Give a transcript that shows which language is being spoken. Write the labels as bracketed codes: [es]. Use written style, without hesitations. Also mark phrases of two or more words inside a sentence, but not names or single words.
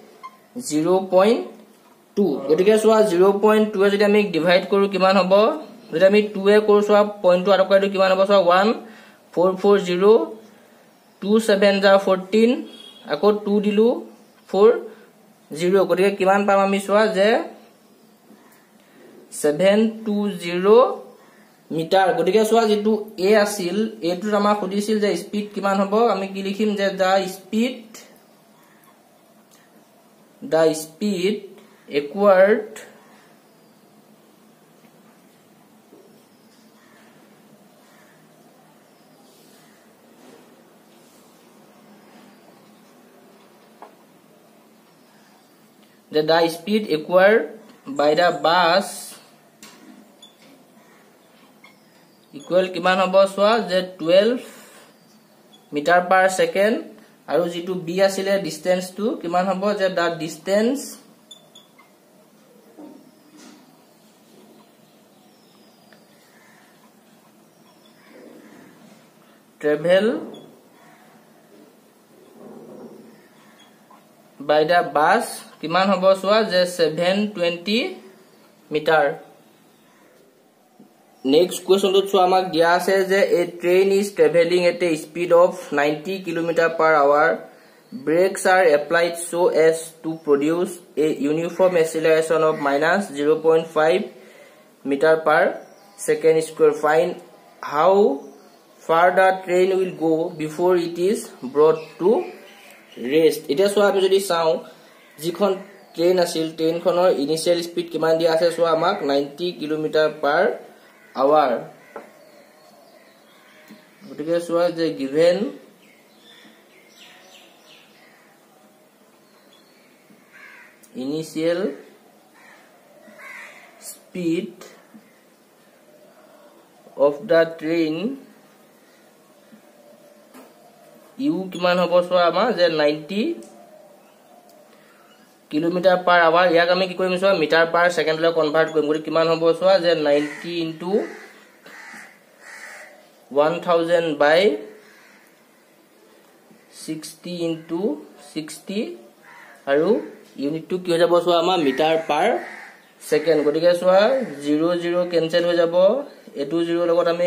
[as] 0.2 গটিকে সোয়া 0.2 যদি আমি ডিভাইড কৰো কিমান হ'ব যদি আমি 2 এ কৰো সোয়া পইণ্ট টু আৰকাইটো কিমান হ'ব সোয়া 1440 27 যা 14 আকৌ 2 দিলু 40 গটিকে কিমান পাম আমি সোয়া যে 720 মিটাৰ গটিকে সোয়া যেটো a আছিল এটো আমাৰ খুদিছিল যে স্পিড কিমান হ'ব আমি কি লিখিম যে [en] the speed acquired the speed acquired by the bus equal [as] কিমান হ'ব সোয়া যে 12 [en] metre per second [as] আৰু যেটো b আছিলে ডিসটেন্স টু কিমান হ'ব যে [en] the distance travel by the bus [as] কিমান হ'ব সোয়া যে 720 মিটাৰ [en] Next question to [as] আমাক দিয়া আছে যে [en] a train is traveling at a speed of 90 km per hour. Brakes are applied so as to produce a uniform acceleration of minus 0.5 meter per second square. Find how far the train will go before it is brought to rest. [as] এটা সোয়া আমি যদি চাও যিখন ট্ৰেইন আছিল ট্ৰেইনখনৰ ইনিশিয়াল স্পিড কিমান দিয়া আছে সোয়া আমাক [en] 90 km per hour [as] গটিকে সোয়া যে [en] given initial speed of the train u [as] কিমান হ'ব সোয়া আমা যে 90 [en] kilometre per hour [as] ইয়াক আমি কি কৰিম সোয়া মিটাৰ পাৰ সেকেন্ডলৈ কনভাৰ্ট কৰিম গৰি কিমান হ'ব সোয়া যে 90 ইনটু 1000 বাই 60 ইনটু 60 আৰু ইউনিট টু কি হৈ যাব সোয়া আমা [en] metre per second [as] গটিকে সোয়া 0 0 কেনসেল হৈ যাব এটো 0 লগত আমি